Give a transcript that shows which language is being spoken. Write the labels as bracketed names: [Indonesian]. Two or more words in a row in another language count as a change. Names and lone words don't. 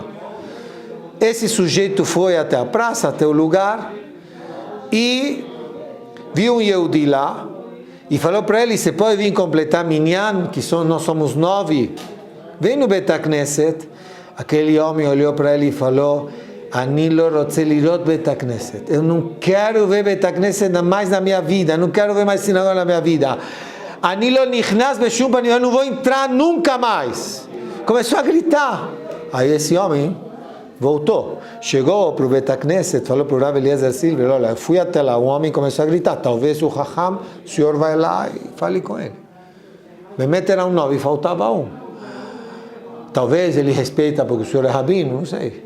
[Portuguese] Esse sujeito foi até a praça, até o lugar, e viu um Yehudi lá, e falou para ele, você pode vir completar Minyan, que nós somos 9, vem no Betacneset. Aquele homem olhou para ele e falou, [Hebrew] אני לא רוצה לראות בית הכנסת. [Portuguese] Eu não quero ver Betacneset mais na minha vida, não quero ver mais sinagoga na minha vida. [Hebrew] אני לא נכנס בשום פנים, [Portuguese] eu não vou entrar nunca mais. Começou a gritar. Aí esse homem voltou. Chegou para o Betacneset, falou para o Rabbi Eliezer Silver, olha, eu fui até lá, o homem começou a gritar, talvez o Chacham, o senhor vai lá e fale com ele. Bemet era um 9 e faltava um. Talvez ele respeita porque o senhor é rabino, não sei.